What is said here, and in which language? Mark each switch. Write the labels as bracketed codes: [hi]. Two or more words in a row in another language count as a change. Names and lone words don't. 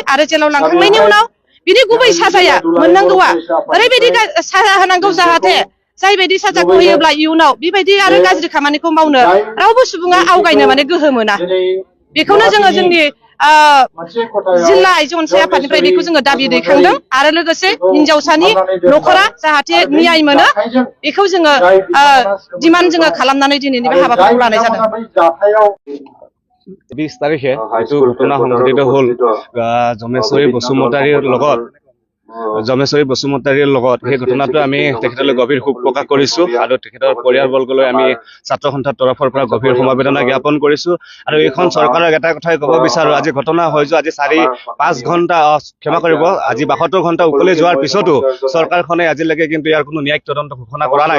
[brx] आरो जेलाव लांखांनायनि उनाव बिनि गुबै साजाया मोननांगौआ ओरैबायदि साजा होनांगौ जाहाथे जायबायदि साजाखौ होयोब्ला इयुनाव बेबायदि आरो गाज्रि खामानिखौ मावनो रावबो सुबुङा आवगायनो माने गोहो मोना। बेखौनो जोङो जोंनि जिल्ला आइजो अनसाय आफादनिफ्राय बेखौ जोङो दाबि दैखांदों। आरो लोगोसे हिन्जावसानि न'खरा जाहाथे न्याय मोनो, बेखौ जोङो डिमान्ड जोङो खालामनानै दिनैनि बे हाबाफारिखौ लानाय जादों। [as] 20 তাৰিখে এইটো ঘটনা সংঘটিত হ'ল জমেশ্বৰী বসুমতাৰীৰ লগত জমেশ্বৰী বসুমতাৰীৰ লগত সেই ঘটনাটো আমি তেখেতলৈ গভীৰ শোক প্ৰকাশ কৰিছো আৰু তেখেতৰ পৰিয়ালবৰ্গলৈ আমি ছাত্ৰ সন্থাৰ তৰফৰ পৰা গভীৰ সমবেদনা জ্ঞাপন কৰিছো আৰু এইখন চৰকাৰক এটা কথাই ক'ব বিচাৰো, আজি ঘটনা হৈ যোৱা আজি 4-5 ঘণ্টা ক্ষমা কৰিব, আজি 72 ঘণ্টা উকলি যোৱাৰ পিছতো চৰকাৰখনে আজিলৈকে কিন্তু ইয়াৰ কোনো ন্যায়িক তদন্ত ঘোষণা কৰা নাই।